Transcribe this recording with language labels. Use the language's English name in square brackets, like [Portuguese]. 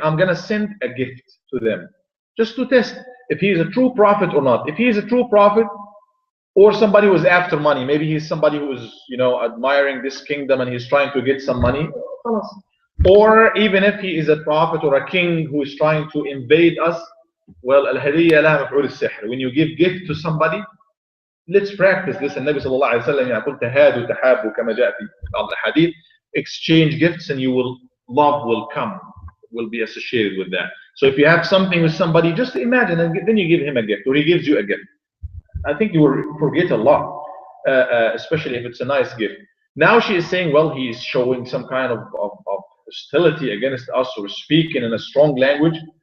[English] I'm going to send a gift to them just to test if he is a true prophet or not. If he is a true prophet, or somebody who is after money, maybe he's somebody who is admiring this kingdom and he's trying to get some money, or even if he is a prophet or a king who is trying to invade us, well, [Arabic] al-hadiyya la maf'ul al-sihr. [English] When you give gift to somebody, let's practice this. [Arabic] And Nabi sallallahu alayhi wa sallam يقول تهادوا تحابوا كما جاء في الحديث. [English] Exchange gifts and love will be associated with that. So if you have something with somebody, just imagine, and then you give him a gift, or he gives you a gift. I think you will forget a lot, especially if it's a nice gift. Now she is saying, well, he is showing some kind of hostility against us, or speaking in a strong language.